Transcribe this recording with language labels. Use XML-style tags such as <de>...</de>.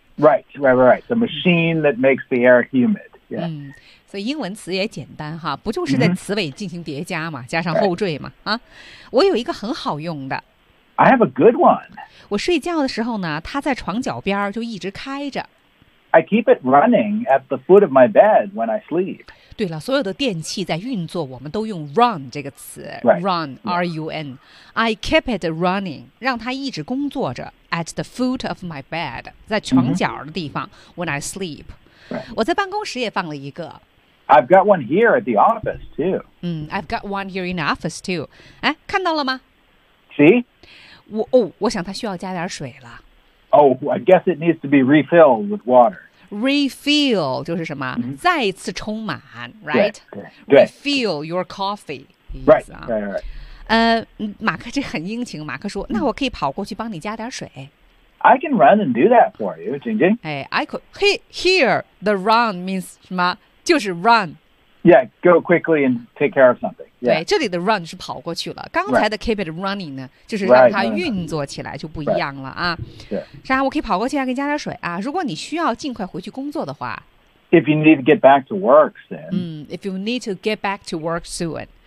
<en>Right, right, right. The machine that makes the air humid. Yeah.</en> <zh>所以英文词也简单哈，不就是在词尾进行叠加嘛， mm-hmm. 加上后缀嘛、</zh> <en>right.</en> <zh>啊？我有一个很好用的。</zh> <en>I have a good one.</en> <zh>我睡觉的时候呢，它在床脚边就一直开着。</zh> <en>I keep it running at the foot of my bed when I sleep.</en> <zh>对了，所有的电器在运作，我们都用 run 这个词</zh> <en>right. ，run, R-U-N.、Yeah. I keep it running，</en> <zh>让它一直工作着</zh> <en>，at the foot of my bed，</en> <zh>在床脚的地方、</zh> <en>mm-hmm. ，when I sleep.、 Right.</en> <zh>我在办公室也放了一个。</zh> <en>I've got one here at the office too. I've got one here in the office too.</en> <zh>哎，看到了吗</zh> <en>？See.</en> <zh>我想他需要加点水了。</zh> <en>Oh, I guess it needs to be refilled with water.</en> <zh>Refill 就是什么？再次充满 ，right? 对对</zh> <en>refill your coffee. Right, right, right.</en> <zh>马克这很殷勤。马克说：“那我可以跑过去帮你加点水。”</zh> <en>I can run and do that for you, Jingjing. Hey, I could. Here, the run means</en> <zh>什么？就是</zh> <en>run. Yeah, go quickly and take care of something. Yeah.</en> <zh>对，这里的 run 是跑过去了。刚才的</zh> <en>keep it running</en> <zh>呢，就是让它运作起来就不一样了啊。对。是啊，我可以跑过去啊，给你加点水啊。如果你需要尽快回去工作的话。</zh> <en>If you need to get back to work soon. If you need to get back to work soon.</en>